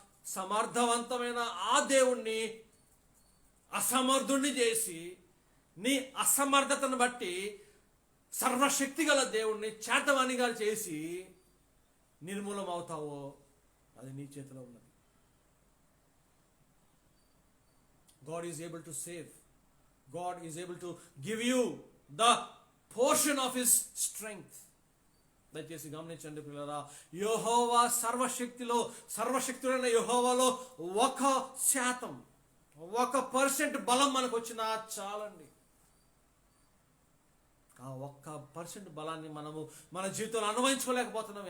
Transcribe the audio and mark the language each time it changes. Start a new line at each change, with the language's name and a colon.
Telugu: సమర్థవంతమైన ఆ దేవుణ్ణి అసమర్థుణ్ణి చేసి నీ అసమర్థతను బట్టి సర్వశక్తి గల దేవుణ్ణి చేతవానిగా చేసి నిర్మూలం అవుతావో అది నీ చేతిలో ఉన్నది.
English: God is able to save. God is able to give you the portion of his strength.
Telugu: దయచేసి గమనించండి పిల్లరా, యెహోవా సర్వశక్తుడైన యెహోవాలో 1% 1% బలం మనకు వచ్చినా చాలండి. ఆ 1% బలాన్ని మనము మన జీవితంలో అనుభవించుకోలేకపోతున్నాం.